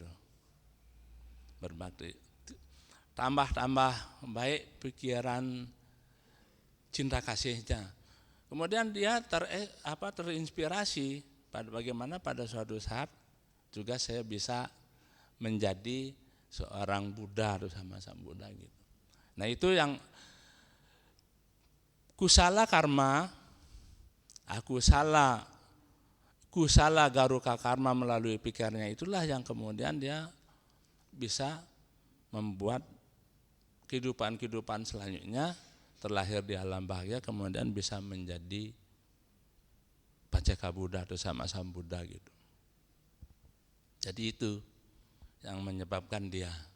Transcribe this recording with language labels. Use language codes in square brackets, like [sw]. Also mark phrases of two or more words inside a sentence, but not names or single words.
[id] Berbakti, tambah baik pikiran cinta kasihnya. Kemudian dia terinspirasi bagaimana pada suatu saat juga saya bisa menjadi seorang Buddha sama Sang Buddha gitu. Nah itu yang [pi] kusala karma, kusala garuka karma [id] melalui pikirnya itulah yang kemudian dia bisa membuat kehidupan selanjutnya terlahir di alam bahagia, kemudian bisa menjadi Pacceka Buddha atau sama Sang Buddha gitu. Jadi itu yang menyebabkan dia.